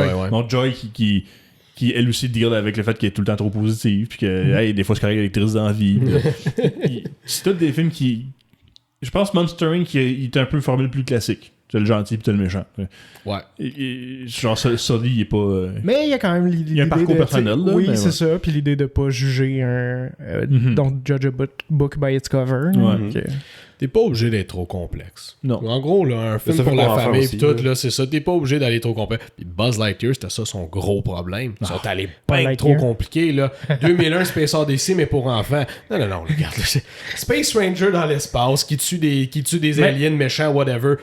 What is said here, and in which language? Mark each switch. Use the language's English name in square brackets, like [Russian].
[French] Donc Joy qui elle aussi deal avec le fait qu'elle est tout le temps trop positive puis que hey, des fois c'est correct avec triste dans la vie. C'est tous des films qui je pense Monster Inc. il est un peu une formule plus classique. T'as le gentil pis t'as le méchant. Ouais. Genre, Sully, il est pas. Mais il y a quand même l'idée. Il y a un parcours personnel, là. Oui, c'est ça. Puis l'idée de pas juger un. [English] Donc, judge a book by its cover. [French] Ouais. T'es pas obligé d'être trop complexe. Non. En gros, là, un film pour la famille pis tout, là, c'est ça. T'es pas obligé d'aller trop complexe. Puis Buzz Lightyear, c'était ça son gros problème. Ils sont allés pas bien trop compliqués, là. 2001, Space Odyssey, mais pour enfants. Non, regarde. Space Ranger dans l'espace, qui tue des aliens méchants, whatever.